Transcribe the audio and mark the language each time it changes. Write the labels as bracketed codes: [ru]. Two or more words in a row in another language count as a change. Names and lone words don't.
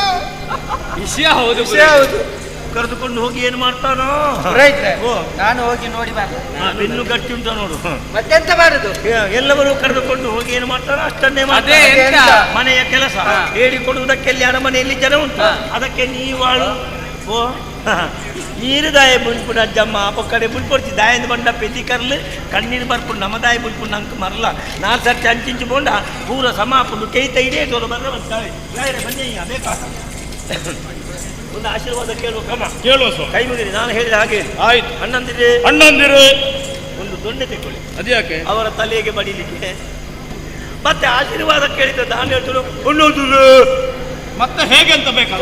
[kn] ವಿಷಯ ಹೌದು. ಕರೆದುಕೊಂಡು ಹೋಗಿ ಏನು ಮಾಡ್ತಾನೋ? ಓ, ನಾನು ಹೋಗಿ ನೋಡಿ ಬಾರ. ಬೆನ್ನು ಗಟ್ಟಿ ಉಂಟ ನೋಡು. ಮತ್ತೆಂತ ಮಾಡುದು? ಎಲ್ಲವರು ಕರೆದುಕೊಂಡು ಹೋಗಿ ಏನು ಮಾಡ್ತಾರೋ ಅಷ್ಟನ್ನೇ ಅದೇ ಮಾಡ್ತಾರೆ. ಎಂತ? ಮನೆಯ ಕೆಲಸ ಹೇಳಿಕೊಡುವುದಕ್ಕೆ ಅಲ್ಲಿ ಅರಮನೆಯಲ್ಲಿ ಜನ ಉಂಟು. ಅದಕ್ಕೆ ನೀವಾಳು. [tcy] ಓ, ನೀರು ದಾಯ ಬುಲ್ಪುಡು ಅಜ್ಜಮ್ಮ ಪಕ್ಕಡೆ ಬುಲ್ಪೊಡ್ಚಿ ದಾಯಂದು ಬಂಡ ಪೆತಿ ಕರ್ಲು ಕಣ್ಣೀರು ಬರ್ಪುಡು ನಮ್ಮ ದಾಯ ಬುಲ್ಪುಡು ನಂಗೆ ಮರಲ 4 ಸರ್ತಿ ಅಂಚಿಂಚು ಬೋಂಡ ಪೂರ ಸಮಾಪುಡು ಕೈ ತೈಡೇ ತೋರು ಬರ್ರೆ ಬರ್ತಾರೆ. [kn] ಬನ್ನಿ ಬೇಕಾ ಒಂದು ಆಶೀರ್ವಾದ ಕೇಳುವ ಕ್ರಮ. ಕೇಳುವ ಸ್ವಾಮಿ. ಕೈ ಮುಗಿರಿ, ನಾನು ಹೇಳಿದ ಹಾಗೆ. ಆಯ್ತು. ಅಣ್ಣಂದಿರೇ ಒಂದು ದೊಣ್ಣೆ ತೆಕ್ಕೊಳ್ಳಿ. ಅದ್ಯಾಕೆ? ಅವರ ತಲೆಗೆ ಬಡಿಲಿಕ್ಕೆ. ಮತ್ತೆ ಆಶೀರ್ವಾದ ಕೇಳಿದ ನಾನು ಹೇಳ್ತೇನೆ ಮತ್ತೆ ಹೇಗೆ ಅಂತ ಬೇಕಾ?